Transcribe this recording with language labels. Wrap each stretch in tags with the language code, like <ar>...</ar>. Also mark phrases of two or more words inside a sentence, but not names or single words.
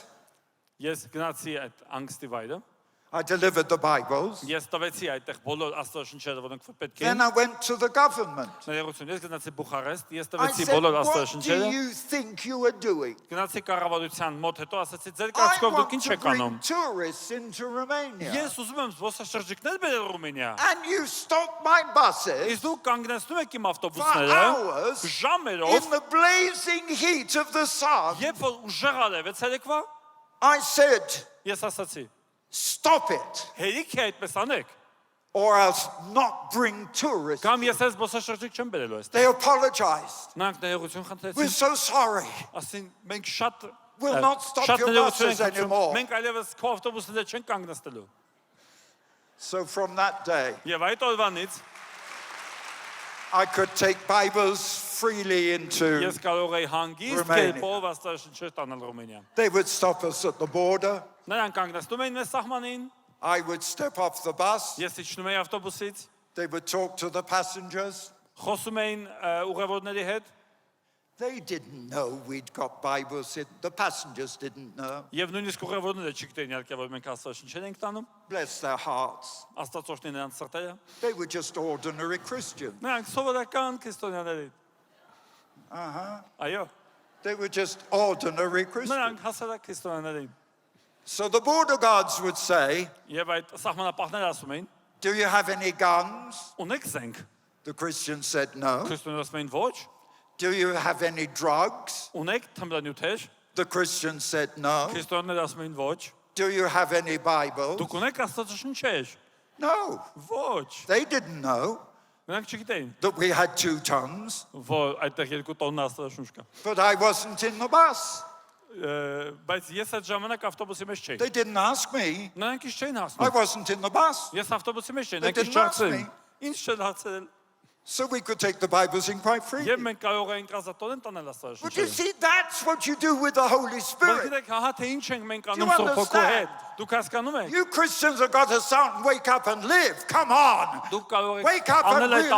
<hy>Ես գնացի այդ անգստի վայրը։</hy> <en>I delivered the Bibles.</en> <hy>Ես տվեցի այդտեղ բոլոր աստվածաշունչերը, որոնք պետք</hy> <en>Then</en> <hy>էին։</hy> <en>I went to the government.</en> <hy>Ներողություն, ես գնացի Բուխարեստ, ես</hy> <en>I</en> <hy>տվեցի</hy> <en>said,</en> <hy>բոլոր</hy> <en>what do</en> <hy>աստվածաշունչերը։</hy> <en>you think you are doing?</en> <hy>Գնացի կառավարության մոտ, հետո ասացի, ձեր</hy> <en>I</en> <hy>կարծիքով դուք</hy> <en>want</en> <hy>ինչ</hy> <en>to</en> <hy>եք</hy> <en>bring</en> <hy>անում։</hy> <en>tourists into Romania.</en> <hy>Ես ուզում եմ զբոսաշրջիկներ բերել Ռումինիա։</hy> <en>And you stop my buses</en> <hy>Իսկ դուք կանգնեցնում եք իմ</hy> <en>for</en> <hy>ավտոբուսները</hy> <en>hours</en> <hy>ժամերով,</hy> <en>in the blazing heat of the sun.</en> <hy>երբ որ ուժեղ արև է ցերեկվա,</hy> <en>I said,</en> <hy>ես ասացի,</hy> <en>stop it,</en> <hy>հերիք է այդպես անեք,</hy> <en>or else not bring tourists.</en> <hy>կամ ես այս զբոսաշրջիկ չեմ բերելու այստեղ։</hy> <en>They apologized.</en> <hy>Նրանք ներողություն</hy> <en>We're</en> <hy>խնդրեցին,</hy> <en>so sorry.</en> <hy>ասին մենք շատ</hy> <en>We'll not stop</en> <hy>շատ</hy> <en>your</en> <hy>ներողություն</hy> <en>buses</en> <hy>ենք խնդրում,</hy> <en>anymore.</en> <hy>մենք այլևս քո ավտոբուսները չենք կանգնեցնելու։</hy> <en>So from that day,</en> <hy>Եվ այդ օրվանից</hy> <en>I could take Bibles freely into.</en> <hy>ես կարող էի հանգիստ</hy> <en>Romania.</en> <hy>կերպով աստվածաշունչեր տանել Ռումինիա։</hy> <en>They would stop us at the border.</en> <hy>Նրանք կանգնեցնում էին մեզ սահմանին,</hy> <en>I would step off the bus.</en> <hy>ես իջնում էի ավտոբուսից,</hy> <en>They would talk to the passengers.</en> <hy>խոսում էին ուղևորների հետ,</hy> <en>They didn't know we'd got Bibles in. The passengers didn't know.</en> <hy>եւ նույնիսկ ուղևորները չգիտեին իհարկե որ մենք աստվածաշունչեր ենք տանում,</hy> <en>Bless their hearts.</en> <hy>Աստված օրհնի նրանց սրտերը։</hy> <en>They were just ordinary Christians.</en> <hy>Նրանք սովորական քրիստոնյաներ էին։ Այո,</hy> <en>They were just ordinary Christians.</en> <hy>նրանք հասարակ քրիստոնյաներ էին։</hy> <en>So the border guards would say,</en> <hy>Եվ այդ սահմանապահները ասում էին,</hy> <en>do you have any guns?</en> <hy>ունեք զենք։</hy> <en>The Christians said no.</en> <hy>Քրիստոնյաները ասում էին ոչ,</hy> <en>Do you have any drugs?</en> <hy>ունեք թմրանյութեր։</hy> <en>The Christians said no.</en> <hy>Քրիստոնյաները ասում էին ոչ,</hy> <en>Do you have any Bibles?</en> <hy>դուք ունեք աստվածաշունչեր։</hy> <en>No.</en> <hy>Ոչ,</hy> <en>They didn't know</en> <hy>նրանք չգիտեին,</hy> <en>that we had 2 tons,</en> <hy>որ այդտեղ 2 տոննա աստվածաշունչ կա։</hy> <en>but I wasn't in the bus.</en> <hy>Բայց ես այդ ժամանակ ավտոբուսի մեջ չէի։</hy> <en>They didn't ask me.</en> <hy>Նրանք ինչ չէին</hy> <en>I</en> <hy>հասնում։</hy> <en>wasn't in the bus.</en> <hy>Ես ավտոբուսի մեջ չէի,</hy> <en>They</en> <hy>նրանք ինչ</hy> <en>didn't ask</en> <hy>չարցրին։</hy> <en>me.</en> <hy>Ինչ չեն հարցրել։</hy> <en>So we could take the Bibles in quite freely.</en> <hy>Եվ մենք կարող էինք ազատորեն տանել</hy> <en>But you</en> <hy>աստվածաշունչը։</hy> <en>see, that's what you do with the Holy</en> <hy>Բայց</hy> <en>Spirit.</en> <hy>գիտեք, հա թե ինչ ենք մենք</hy> <en>you</en> <hy>անում Սուրբ Հոգու</hy> <en>understand?</en> <hy>հետ։ Դուք հասկանում եք։</hy> <en>You Christians have got to start and wake up and live. Come on.</en> <hy>Դուք կարող</hy> <en>Wake</en> <hy>եք</hy> <en>up and</en> <hy>անել այդ</hy>